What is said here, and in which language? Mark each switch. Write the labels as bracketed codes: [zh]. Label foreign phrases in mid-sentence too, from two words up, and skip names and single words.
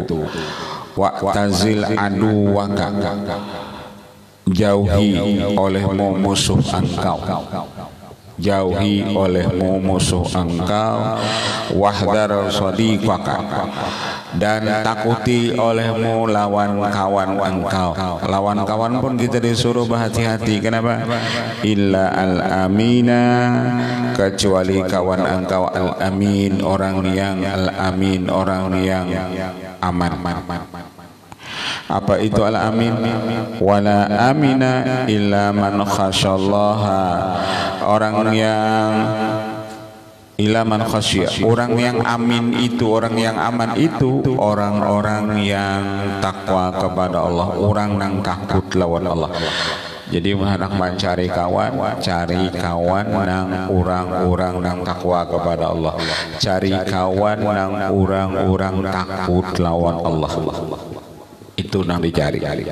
[ar] واعتزل عدوك, [bjn] jauhi olehmu musuh engkau, jauhi olehmu musuh engkau. [ar] واحذر صديقك, [bjn] dan takuti olehmu lawan kawan engkau. Lawan kawan pun kita disuruh berhati-hati. Kenapa? [ar] إلا الأمين, [bjn] kecuali kawan engkau al-amin, orang yang al-amin, orang yang aman. Apa itu [ar] الأمين ولا أمين إلا من خشي الله, [bjn] orang yang [ar] إلا من خشي, [bjn] orang yang amin itu, orang yang aman itu orang-orang yang takwa kepada Allah, orang yang takut lawan Allah. Jadi hendak mencari kawan, cari kawan nang orang-orang nang takwa kepada Allah, cari kawan nang orang-orang takut lawan Allah. Itu nang dicari.